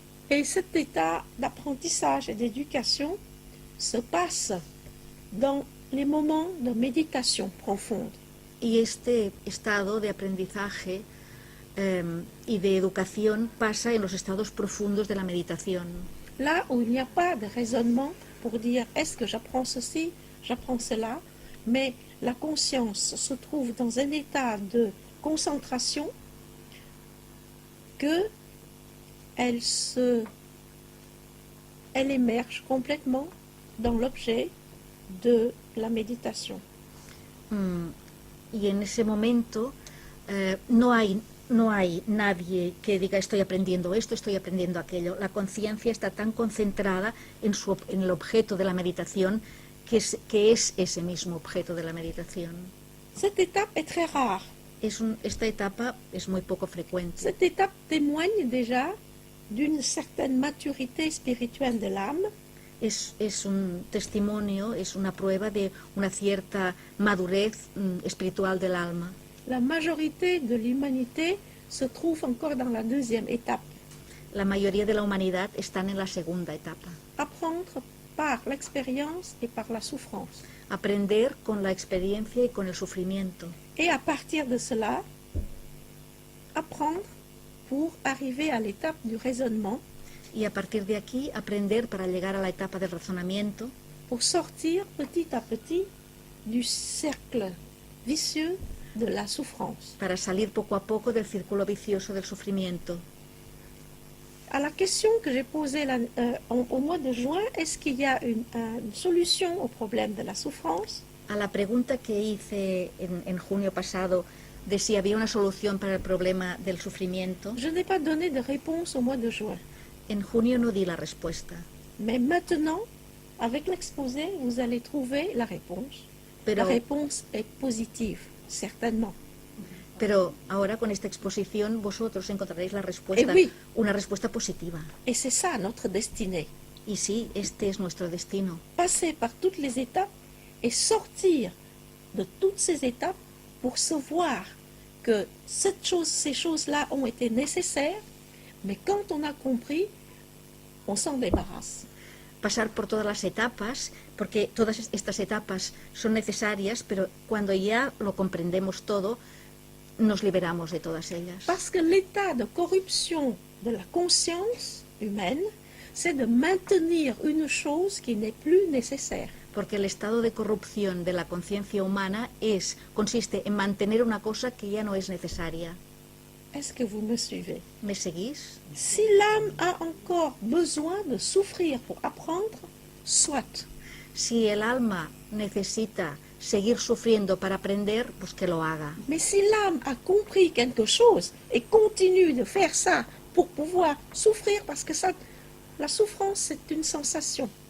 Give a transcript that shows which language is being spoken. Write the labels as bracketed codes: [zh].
[fr] Et cet état d'apprentissage et d'éducation se passe dans les moments de méditation profonde. [es] Y este estado de aprendizaje y de educación pasa en los estados profundos de la meditación. [fr] Là où il n'y a pas de raisonnement pour dire est-ce que j'apprends ceci, j'apprends cela, mais la conscience se trouve dans un état de concentration que elle émerge complètement dans l'objet de la méditation. [es] Y en ese momento no hay nadie que diga estoy aprendiendo esto, estoy aprendiendo aquello. La conciencia está tan concentrada en el objeto de la meditación que es ese mismo objeto de la meditación. [fr] Cette étape est très rare. [es] Esta etapa es muy poco frecuente. [fr] Cette étape témoigne déjà d'une certaine maturité spirituelle de l'âme. [es] Es un testimonio, es una prueba de una cierta madurez espiritual del alma. [fr] La majorité de l'humanité se trouve encore dans la deuxième étape. [es] La mayoría de la humanidad están en la segunda etapa. [fr] Apprendre par l'expérience et par la souffrance. [es] Aprender con la experiencia y con el sufrimiento. [fr] Et à partir de cela, apprendre pour arriver à l'étape du raisonnement, [es] Y a partir de aquí aprender para llegar a la etapa del razonamiento, [fr] pour sortir petit à petit du cercle vicieux de la souffrance. [es] para salir poco a poco del círculo vicioso del sufrimiento. [fr] À la question que j'ai posée au mois de juin, est-ce qu'il y a une solution au problème de la souffrance? [es] A la pregunta que hice en junio pasado de si había una solución para el problema del sufrimiento, [fr] Je n'ai pas donné de réponse au mois de juin. [es] en junio no di la respuesta. [fr] Mais maintenant, avec l'exposé, vous allez trouver la réponse. La [es] Pero, [fr] réponse est positive, certainement. [es] pero ahora con esta exposición vosotros encontraréis la respuesta, [fr] oui. [es] una respuesta positiva. [fr] Et c'est ça notre destinée. [es] Y sí, este es nuestro destino. [fr] Passer par toutes les étapes et sortir de toutes ces étapes pour savoir que ces choses-là ont été nécessaires, mais quand on a compris, on s'en débarrasse. [es] Pasar por todas las etapas, porque todas estas etapas son necesarias, pero cuando ya lo comprendemos todo, nos liberamos de todas ellas. [fr] Parce que l'état de corruption de la conscience humaine, c'est de maintenir une chose qui n'est plus nécessaire. [es] Porque el estado de corrupción de la conciencia humana consiste en mantener una cosa que ya no es necesaria. [fr] Est-ce que vous me suivez? [es] ¿Me seguís? [fr] Si l'âme a encore besoin de souffrir pour apprendre, soit. [es] Si el alma necesita seguir sufriendo para aprender, pues que lo haga. [fr] Mais si l'âme a compris quelque chose et continue de faire ça pour pouvoir souffrir, parce que ça, la souffrance, c'est une sensation.